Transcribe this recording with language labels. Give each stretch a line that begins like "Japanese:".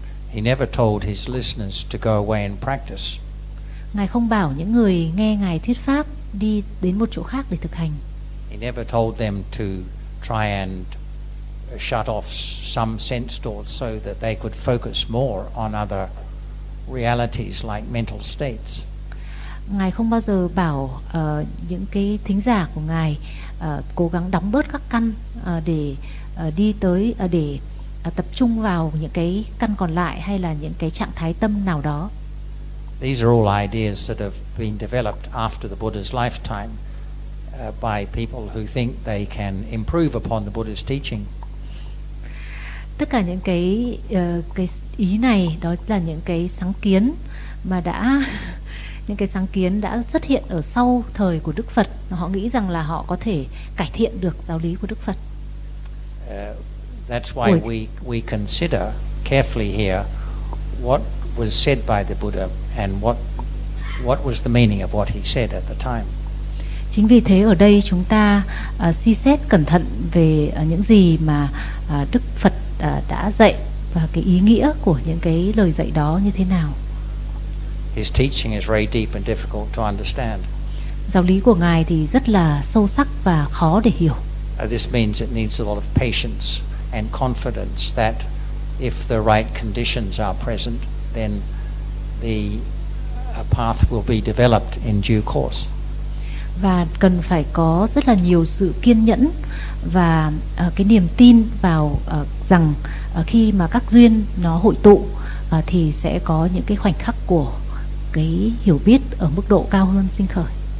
English: He never told his listeners to go away and practice.
Vietnamese: Ngài không bảo những người nghe ngài thuyết pháp đi đến một chỗ khác để thực hành.
English: He never told them to try and shut off some sense doors so that they could focus more on other realities like mental states.
Vietnamese: Ngài không bao giờ bảo những cái thính giả của ngài cố gắng đóng bớt các căn để đi tới để tập trung vào những cái căn còn lại hay là những cái trạng thái tâm nào đó.
English: These are all ideas that have been developed after the Buddha's lifetime by people who think they can improve upon the Buddha's teaching.
Vietnamese: Tất cả những cái ý này đó là những cái sáng kiến mà đã những cái sáng kiến đã xuất hiện ở sau thời của Đức Phật. Họ nghĩ rằng là họ có thể cải thiện được giáo lý của Đức Phật.
English: That's why we consider carefully here what was said by the Buddha and what was the meaning of what he said at the time.
Vietnamese: Chính vì thế ở đây chúng ta suy xét cẩn thận về những gì mà Đức Phật đã dạy và cái ý nghĩa của những cái lời dạy đó như thế nào.
English: His teaching is very deep and difficult to understand.
Vietnamese: Giáo lý của ngài thì rất là sâu sắc và khó để hiểu.
English: This means it needs a lot of patience and confidence that if the right conditions are present, then the path will be developed in due course.
Vietnamese: Và cần phải có rất là nhiều sự kiên nhẫn và cái niềm tin vào rằng khi mà các duyên nó hội tụ thì sẽ có những cái khoảnh khắc của cái hiểu biết ở mức độ cao hơn sinh khởi.